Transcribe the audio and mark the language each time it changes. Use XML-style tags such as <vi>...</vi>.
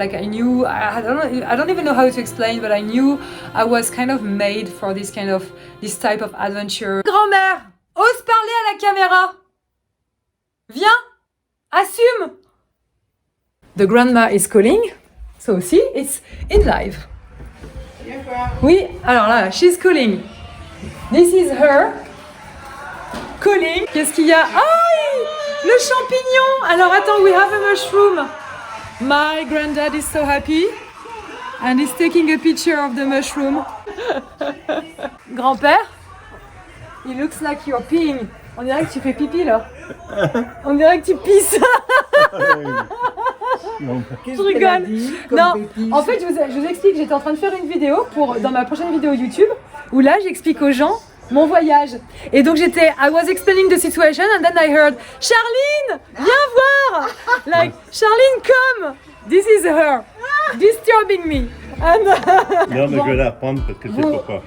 <en>Like I knew, I don't even know how to explain, but I knew I was kind of made for this type of adventure.</en> <fr>Grand-mère, ose parler à la caméra. Viens, assume.</fr> <en>The grandma is calling, so see, it's in live.</en> <fr>Oui, alors là,</fr> <en>she's calling. This is her calling.</en> <fr>Qu'est-ce qu'il y a? Le champignon! Alors attends,</fr> <en>we have a mushroom. My granddad is so happy and he's taking a picture of the mushroom. Grand-père, it looks like you're peeing.</en> <fr>On dirait que tu fais pipi là. On dirait que tu pisses. Je rigole. Non, en fait, je vous explique, j'étais en train de faire une vidéo dans ma prochaine vidéo YouTube où là, j'explique aux gens mon voyage. Et donc</fr> <en>I was explaining the situation and then I heard, Charline,</en> <fr>viens voir!</fr> <en>Like, Charline, come! This is her, disturbing me. And,</en> <fr>non, mais je vais la reprendre parce que c'est pourquoi.</fr>